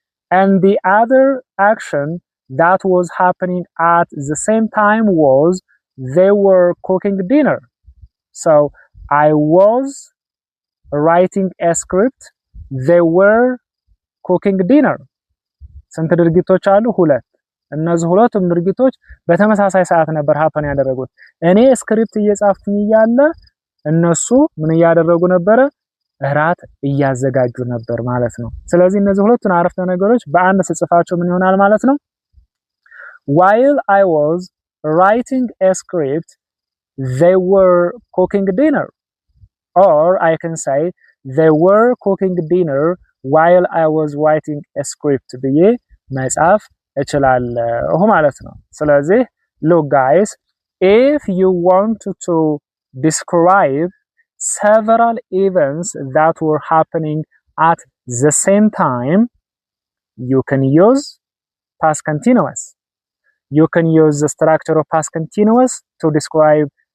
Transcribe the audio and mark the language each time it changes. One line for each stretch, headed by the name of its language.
English: And the other action that was happening at the same time was they were cooking dinner. So I was writing a script, they were cooking dinner.
Amharic: ስንት ድርጊቶች አሉ ሁለት እነዚህ ሁለቱም ድርጊቶች በተመሳሳይ ሰዓት ነበር happen ያደረጉት እኔ ስክሪፕት እየጻፍኩኝ እያለ እነሱ ምን እያደረጉ ነበር እራት እያዘጋጁ ነበር ማለት ነው ስለዚህ እነዚህ ሁለቱን አረፍተ ነገሮች በአንድ ስጽፋቸው ምን ይሆናል ማለት ነው
English: While I was writing a script, they were cooking dinner. Or I can say they were cooking dinner while I was writing a script
Amharic: ብዬ መጻፍ እችላለሁ ማለት ነው ስለዚህ
English: look guys if you want to describe several events that were happening at the same time you can use past continuous you can use the structure of past continuous to describe